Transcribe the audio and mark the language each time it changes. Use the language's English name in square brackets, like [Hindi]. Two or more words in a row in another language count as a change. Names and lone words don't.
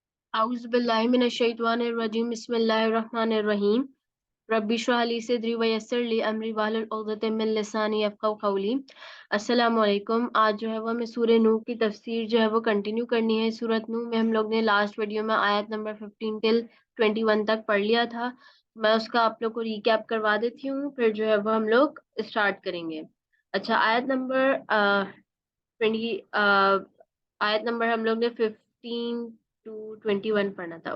[Arabic] أعوذ بالله من الشيطان الرجيم بسم الله الرحمن الرحيم رب اشرح لي صدري ويسر لي أمري واحلل عقدة من لساني يفقهوا قولي. السلام عليكم. [Hindi] आज जो है वो हमें सूरह नूह की तफसीर जो है वो कंटिन्यू करनी है। सूरत नूह में हम लोग ने [English] last video [Hindi] में आयत नंबर 15 टिल 21 तक पढ़ लिया था। मैं उसका आप लोग को रिकैप करवा देती हूँ, फिर जो है वो हम लोग स्टार्ट करेंगे। अच्छा, ट्वेंटी आयत नंबर हम लोग ने 15 to 21 पढ़ना था।